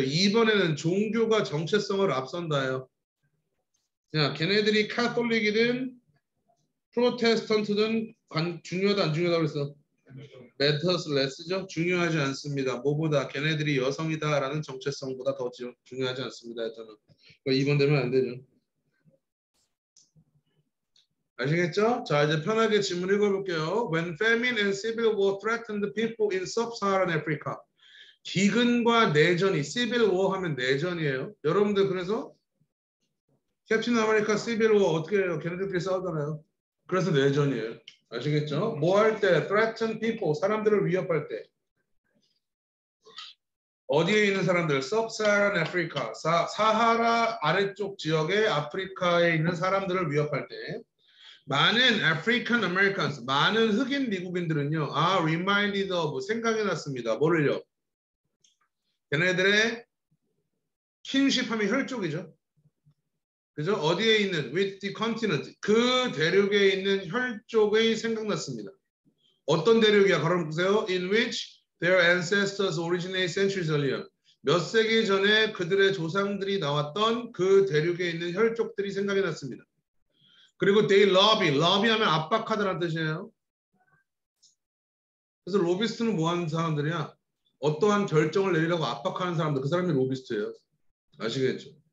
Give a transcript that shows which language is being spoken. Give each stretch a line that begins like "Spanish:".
Korean: 2번에는 종교가 정체성을 앞선다예요. 야, 걔네들이 카톨릭이든 프로테스턴트든 중요하다 안 중요하다 그랬어?
English: matters less
Korean: 죠. 중요하지 않습니다. 뭐보다 걔네들이 여성이다라는 정체성보다 더 중요하지 않습니다. 저는 2번 되면 안 되죠. 아시겠죠? 자, 이제 편하게 질문 읽어볼게요.
English: When famine and civil war threatened people in sub-Saharan Africa.
Korean: 기근과 내전이 civil war 하면 내전이에요. 여러분들 그래서 캡틴 아메리카 시빌 워 어떻게 해요? 걔네들끼리 싸우잖아요. 그래서 내전이에요. 아시겠죠? 뭐 할 때?
English: threaten people,
Korean: 사람들을 위협할 때. 어디에 있는 사람들? Sub-Saharan Africa, 사하라 아래쪽 지역의 아프리카에 있는 사람들을 위협할 때 많은 African Americans, 많은 흑인 미국인들은요.
English: reminded of,
Korean: 생각이 났습니다. 뭐를요? 걔네들의 킨십 하면 혈족이죠. 그죠? 어디에 있는
English: with the continent,
Korean: 그 대륙에 있는 혈족의 생각났습니다. 어떤 대륙이야? 걸어보세요.
English: In which their ancestors originated centuries earlier.
Korean: 몇 세기 전에 그들의 조상들이 나왔던 그 대륙에 있는 혈족들이 생각이 났습니다. 그리고
English: they lobby
Korean: 하면 압박하다라는 뜻이에요. 그래서 로비스트는 뭐 하는 사람들이야? 어떠한 결정을 내리려고 압박하는 사람들, 그 사람이 로비스트예요. 아시겠죠?